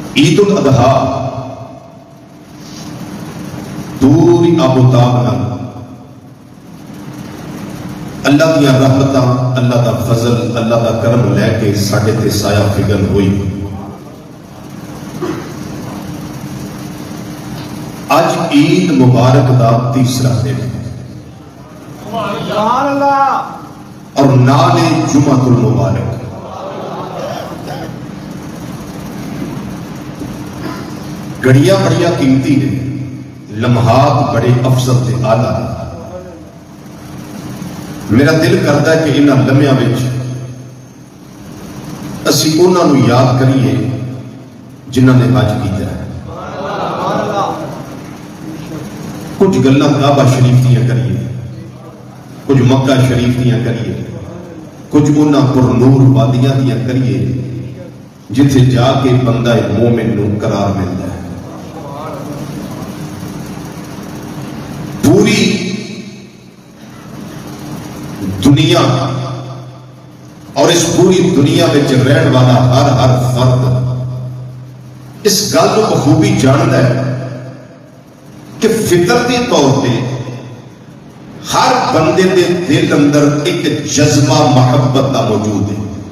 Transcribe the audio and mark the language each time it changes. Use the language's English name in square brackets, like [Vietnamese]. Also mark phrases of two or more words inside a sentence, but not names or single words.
[Punjabi] عید الاضحیٰ پوری آبوتاب نال اللہ دیا رحمتاں، اللہ دا فضل، اللہ دا کرم لے کے ساڈے تے سایہ فگن ہوئی۔ اج عید مبارک دا تیسرا دن [Arabic] سبحان اللہ، [Punjabi] اور نالے جمعۃ المبارک۔ گھڑیاں بڑیاں قیمتی نے، لمحات بڑے افضل تے اعلیٰ نے۔ میرا دل کرتا ہے کہ انہاں لمحیاں وچ اسی انہاں نوں یاد کریے جنہاں نے حج کیتا ہے۔ کچھ گلاں کعبہ شریف دیاں کریے، کچھ مکہ شریف دیاں کریے، کچھ انہاں پر نور وادیاں دیاں کریے جتھے جا کے بندہ مومن نوں قرار ملتا ہے۔ پوری دنیا اور اس پوری دنیا میں رہن والا ہر فرد اس گل کو بخوبی جانتا ہے کہ فطرتی طور پہ ہر بندے دے دل اندر ایک جذبہ محبت کا موجود ہے۔